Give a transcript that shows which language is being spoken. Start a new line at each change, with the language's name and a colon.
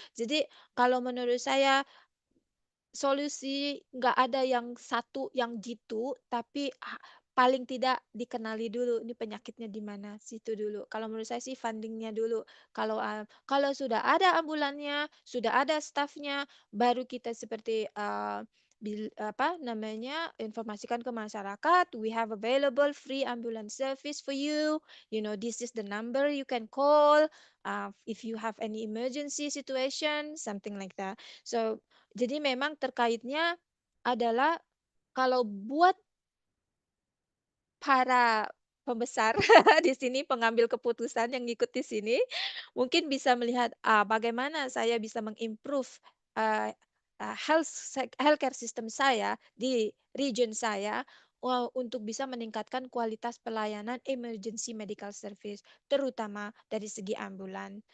Indonesian: Jadi kalau menurut saya solusi nggak ada yang satu yang jitu, tapi paling tidak dikenali dulu ini penyakitnya di mana situ dulu. Kalau menurut saya sih fundingnya dulu. Kalau sudah ada ambulannya, sudah ada stafnya, baru kita seperti apa namanya informasikan ke masyarakat.
English: We have available free ambulance service for you. You know this is the number you can call if you have any emergency situation, something like that.
Indonesian: So jadi memang terkaitnya adalah kalau buat para pembesar di sini, pengambil keputusan yang ngikut di sini, mungkin bisa melihat bagaimana saya bisa mengimprove uh, healthcare system saya di region saya untuk bisa meningkatkan kualitas pelayanan emergency medical service, terutama dari segi ambulan.